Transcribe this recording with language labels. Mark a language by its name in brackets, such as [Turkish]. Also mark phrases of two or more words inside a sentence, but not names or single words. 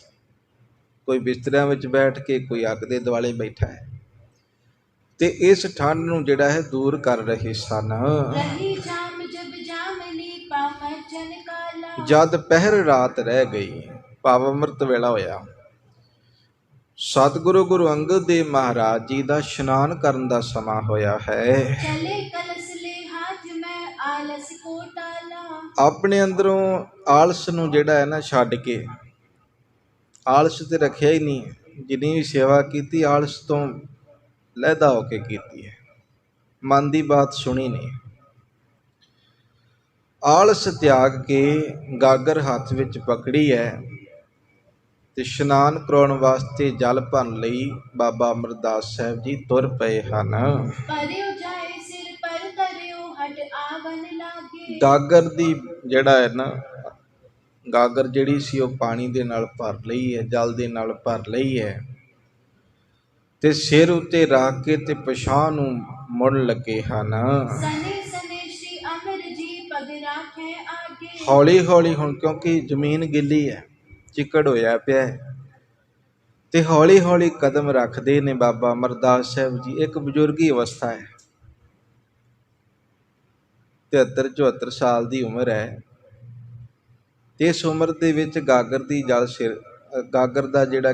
[Punjabi] ਕੋਈ ਬਿਸਤਰਿਆਂ ਵਿੱਚ ਬੈਠ ਕੇ, ਕੋਈ ਅੱਗ ਦੇ ਦੁਆਲੇ ਬੈਠਾ ਹੈ ਤੇ ਇਸ ਠੰਡ ਨੂੰ ਜਿਹੜਾ ਹੈ ਦੂਰ ਕਰ ਰਹੇ ਸਨ। ਜਦ ਪਹਿਰ ਰਾਤ ਰਹਿ ਗਈ, ਭਾਵ ਅੰਮ੍ਰਿਤ ਵੇਲਾ ਹੋਇਆ, ਸਤਿਗੁਰੂ ਗੁਰੂ ਅੰਗਦ ਦੇਵ ਮਹਾਰਾਜ ਜੀ ਦਾ ਇਸ਼ਨਾਨ ਕਰਨ ਦਾ ਸਮਾਂ ਹੋਇਆ ਹੈ। [Hindi] चले कलश ले हाथ में आलस को टाला। [Punjabi] ਆਪਣੇ ਅੰਦਰੋਂ ਆਲਸ ਨੂੰ ਜਿਹੜਾ ਹੈ ਨਾ ਛੱਡ ਕੇ, ਆਲਸ ਤੇ ਰੱਖਿਆ ਹੀ ਨਹੀਂ। ਜਿੰਨੀ ਵੀ ਸੇਵਾ ਕੀਤੀ ਆਲਸ ਤੋਂ ਲਹਿਦਾ ਹੋ ਕੇ ਕੀਤੀ ਹੈ, ਮਨ ਦੀ ਬਾਤ ਸੁਣੀ ਨਹੀਂ। ਆਲਸ ਤਿਆਗ ਕੇ ਗਾਗਰ ਹੱਥ ਵਿੱਚ ਪਕੜੀ ਹੈ ਤੇ ਇਸ਼ਨਾਨ ਕਰਾਉਣ ਵਾਸਤੇ ਜਲ ਭਰਨ ਲਈ ਬਾਬਾ ਅਮਰਦਾਸ ਸਾਹਿਬ ਜੀ ਤੁਰ ਪਏ ਹਨ। [Hindi] परियो जाए सिर पर करियो हट आवन लागे। [Punjabi] ਗਾਗਰ ਦੀ ਜਿਹੜਾ ਹੈ ਨਾ, ਗਾਗਰ ਜਿਹੜੀ ਸੀ ਉਹ ਪਾਣੀ ਦੇ ਨਾਲ ਭਰ ਲਈ ਹੈ, ਜਲ ਦੇ ਨਾਲ ਭਰ ਲਈ ਹੈ ਤੇ ਸਿਰ ਉੱਤੇ ਰੱਖ ਕੇ ਤੇ ਪਿਛਾਂਹ ਨੂੰ ਮੁੜਨ ਲੱਗੇ ਹਨ। [Hindi] सने सने श्री अमर जी पग राखे आगे। [Punjabi] ਹੌਲੀ ਹੌਲੀ, ਹੁਣ ਕਿਉਂਕਿ ਜ਼ਮੀਨ ਗਿੱਲੀ ਹੈ, ਚਿੱਕੜ ਹੋਇਆ ਪਿਆ ਹੈ, ਤੇ ਹੌਲੀ ਹੌਲੀ ਕਦਮ ਰੱਖਦੇ ਨੇ ਬਾਬਾ ਅਮਰਦਾਸ ਸਾਹਿਬ ਜੀ। ਇੱਕ ਬਜ਼ੁਰਗੀ ਅਵਸਥਾ ਹੈ, 73-74 ਸਾਲ ਦੀ ਉਮਰ ਹੈ ਤੇ ਇਸ ਉਮਰ ਦੇ ਵਿੱਚ ਗਾਗਰ ਦੀ ਜਲ ਸਿਰ, ਗਾਗਰ ਦਾ ਜਿਹੜਾ